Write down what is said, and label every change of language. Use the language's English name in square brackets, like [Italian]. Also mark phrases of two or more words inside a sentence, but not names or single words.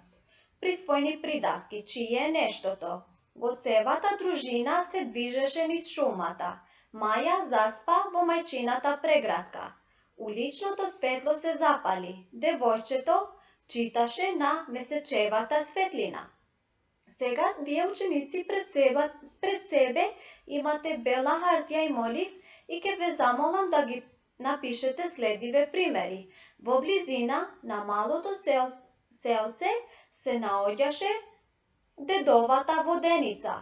[Macedonian] Prisvojni pridavki, čije je nešto to. Gocevata družina se dvižeše niz šumata. Maja zaspa vo majčinata pregratka. Uličното svetlo se zapali. Devojčeto čitaše na mesečevata svetlina. Сега вие ученици пред себе имате бела хартија и молив и ке ве замолам да ги напишете следиве примери. Во близина на малото селце се наоѓаше дедовата воденица.